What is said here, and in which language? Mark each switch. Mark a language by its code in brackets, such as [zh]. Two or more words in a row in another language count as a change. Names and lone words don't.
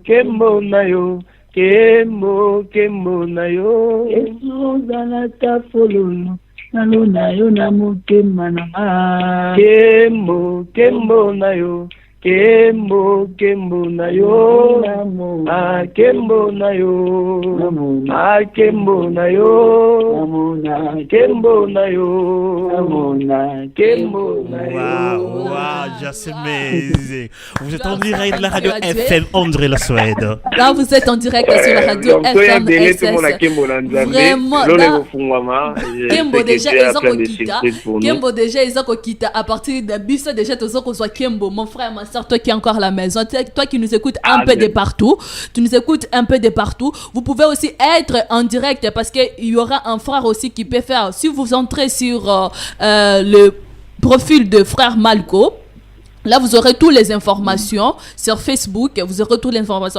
[ln] Kembo nayo, Kembo, Kembo nayo, Ezuzana tafololo, nalo nayo namukema nanga, Kembo, Kembo nayo, Kembo, Kembo nayo, ah Kembo nayo, ah Kembo nayo, Kembo nayo, Kembo nayo. [en] Wow, just amazing. [fr] Vous êtes en direct de la radio FM André La Suède. Là, vous êtes en direct sur la radio FM SS. Vraiment, là, Kembo déjà, ils ont quitté à partir de Bissa déjà, ils ont soit Kembo, mon frère, ma soeur, toi qui es encore à la maison, toi qui nous écoutes un peu de partout, vous pouvez aussi être en direct parce qu'il y aura un frère aussi qui peut faire, si vous entrez sur le profil de frère Malco, là, vous aurez toutes les informations sur Facebook, vous aurez toutes les informations.